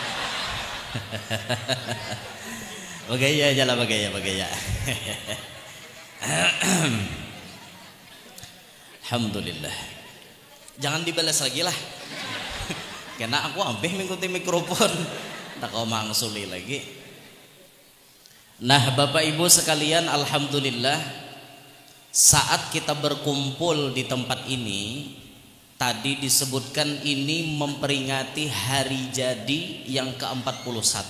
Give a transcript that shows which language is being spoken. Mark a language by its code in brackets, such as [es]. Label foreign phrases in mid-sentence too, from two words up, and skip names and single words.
[bjn] Bagaya jala bagaya. Alhamdulillah. [id] Jangan dibalas lagi lah. [bjn] Karena aku ambeh mengikuti mikrofon, tak kau mangsuli lagi. [id] Nah, Bapak Ibu sekalian, alhamdulillah saat kita berkumpul di tempat ini, tadi disebutkan ini memperingati hari jadi yang ke-41.